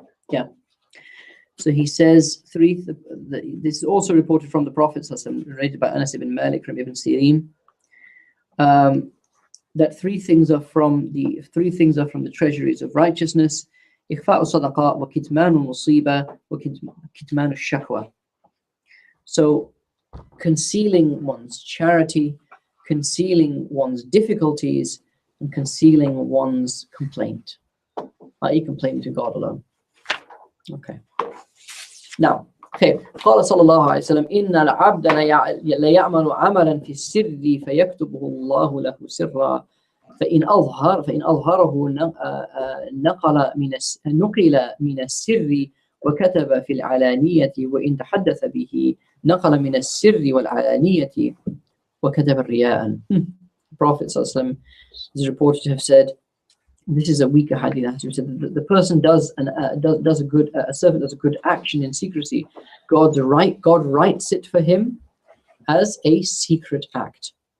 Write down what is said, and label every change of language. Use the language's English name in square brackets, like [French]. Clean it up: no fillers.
[English] Yeah. So he says this is also reported from the Prophet, narrated by Anas ibn Malik from Ibn Sirin, that three things are from the treasuries of righteousness: [Arabic] إخفاء الصدقة وكتمان المصيبة وكتمان الشكوى. [English] So concealing one's charity, concealing one's difficulties, and concealing one's complaint, i.e. complaining to God alone. Okay. Now, okay. [Arabic] قال صلى الله عليه وسلم إن العبد ليعمل عملا في السر فيكتبه الله له سرا فإن أظهره نقل من السر وكتب في العلانية وإن تحدث به نقل من السر والعلانية وكتب الرياء. [English] The Prophet ﷺ is reported to have said, this is a weaker hadith. He said the person does a servant does a good action in secrecy. God writes it for him as a secret act.